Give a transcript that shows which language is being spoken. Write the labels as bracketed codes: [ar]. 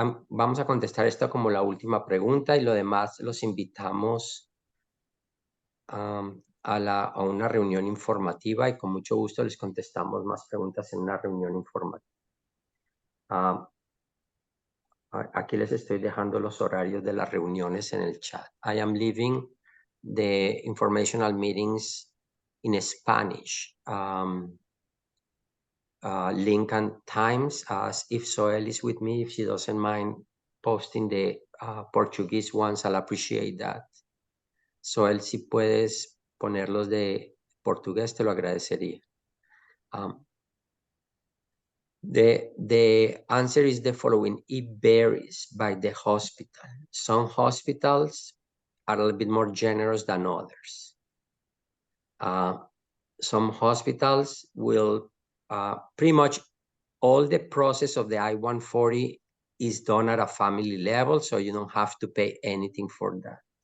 [es] Vamos a contestar esto como la última pregunta y lo demás los invitamos a una reunión informativa y con mucho gusto les contestamos más preguntas en una reunión informativa. Aquí les estoy dejando los horarios de las reuniones en el chat. [en] I am leaving the informational meetings in Spanish. Link and times, as if Soel is with me, if she doesn't mind posting the Portuguese ones, I'll appreciate that. [es] Soel, si puedes ponerlos de portugués, te lo agradecería. [en] The answer is the following. It varies by the hospital. Some hospitals are a little bit more generous than others. Some hospitals will pretty much all the process of the I-140 is done at a family level, so you don't have to pay anything for that.